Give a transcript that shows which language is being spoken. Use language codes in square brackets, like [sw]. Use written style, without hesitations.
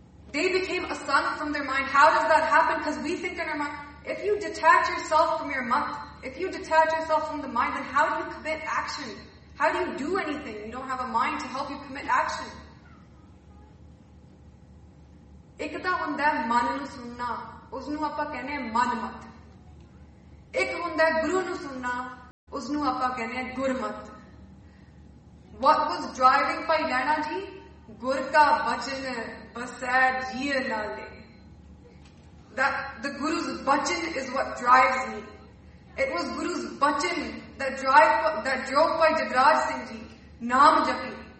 [en] They became a sun from their mind. How does that happen? Because we think in our mind, if you detach yourself from your mind, if you detach yourself from the mind, then how do you commit action? How do you do anything? You don't have a mind to help you commit action. [pa] ਇੱਕ ਤਾਂ ਹੁੰਦਾ ਹੈ ਮਨ ਨੂੰ ਸੁਣਨਾ, ਉਸ ਨੂੰ ਆਪਾਂ ਕਹਿੰਦੇ ਹਾਂ ਮਨ ਮਤ. ਇੱਕ ਹੁੰਦਾ ਗੁਰੂ ਨੂੰ ਸੁਣਨਾ, ਉਸ nu apa kehne hai gurmat. [en] What was driving [pa] Bhai Naina ji? Gur ka vachan basai jeer na le. [en] That the Guru's vachan is what drives me. It was Guru's vachan that drove Bhai Jagraj Singh ji, [pa] naam japi.